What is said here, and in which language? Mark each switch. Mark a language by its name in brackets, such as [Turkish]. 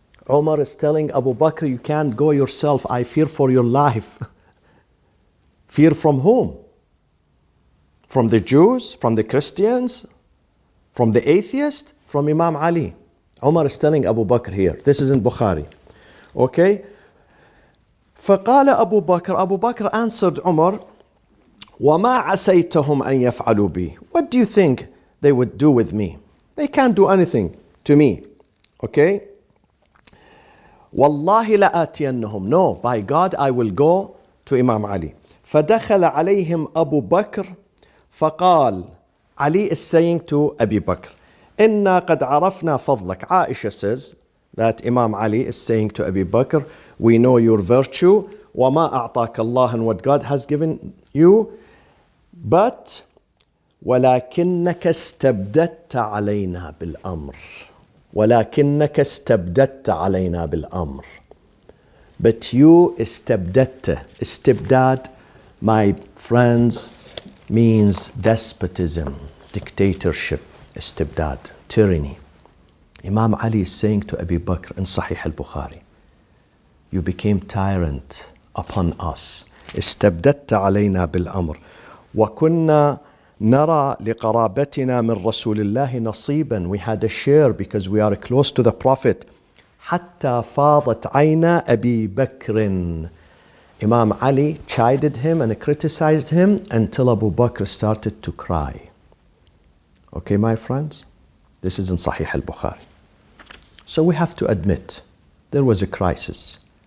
[English] Umar is telling Abu Bakr, you can't go yourself. I fear for your life. Fear from whom? From the Jews? From the Christians? From the atheists? From Imam Ali. Umar is telling Abu Bakr here. This is in Bukhari. Okay? [Arabic] فقال أبو بكر. [English] Abu Bakr answered Umar, [Arabic] وما عسيتهم أن يفعلوا بي. [English] What do you think they would do with me? They can't do anything to me. Okay? [Arabic] والله لآتينهم. [English] No, by God I will go to Imam Ali. [Arabic] فدخل عليهم أبو بكر فقال. [English] Ali is saying to Abu Bakr, [Arabic] إنا قد عرفنا فضلك. [English] Aisha says that Imam Ali is saying to Abu Bakr, we know your virtue, [Arabic] وما أعطاك الله, [English] and what God has given you, but [Arabic] ولكنك استبددت علينا بالأمر. [English] ولكنك استبددت علينا بالأمر. But you استبددت. Istibdad, my friends, means despotism, dictatorship, istibdad, tyranny. Imam Ali is saying to Abu Bakr in Sahih al-Bukhari, you became tyrant upon us. [Arabic] استبددت علينا بالأمر وكنا نرى لقرابتنا من رسول الله نصيبا. [English] We had a share because we are close to the Prophet. [Arabic] حتى فاضت عينا أبي بكر. [English] Imam Ali chided him and criticized him until Abu Bakr started to cry. Okay, my friends? This is in Sahih al-Bukhari. So we have to admit there was a crisis.